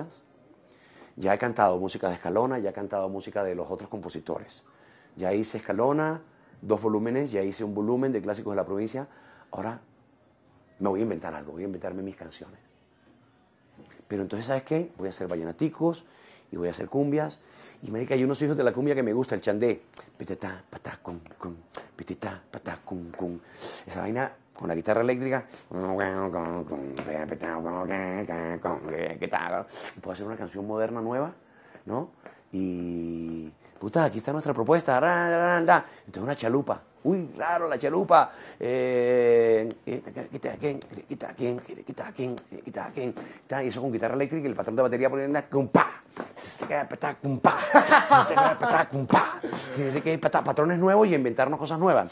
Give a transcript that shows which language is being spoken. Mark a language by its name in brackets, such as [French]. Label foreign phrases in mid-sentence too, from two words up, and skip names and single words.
[Spanish] Ya he cantado música de Escalona, ya he cantado música de los otros compositores. Ya hice Escalona, 2 volúmenes, ya hice un volumen de Clásicos de la Provincia. Ahora me voy a inventar algo, voy a inventarme mis canciones. Pero entonces, ¿sabes qué? Voy a hacer vallenaticos y voy a hacer cumbias. Y marica, hay unos hijos de la cumbia que me gusta, el chandé. Pitita, patá, cum, cum. Pitita, patá, cum, cum. Esa vaina con la guitarra eléctrica. Y puedo hacer una canción moderna nueva, ¿no? Y puta, aquí está nuestra propuesta. Entonces una chalupa. Uy, claro, la chalupa. Y eso con guitarra eléctrica y el patrón de batería poniendo patrones nuevos y inventarnos cosas nuevas.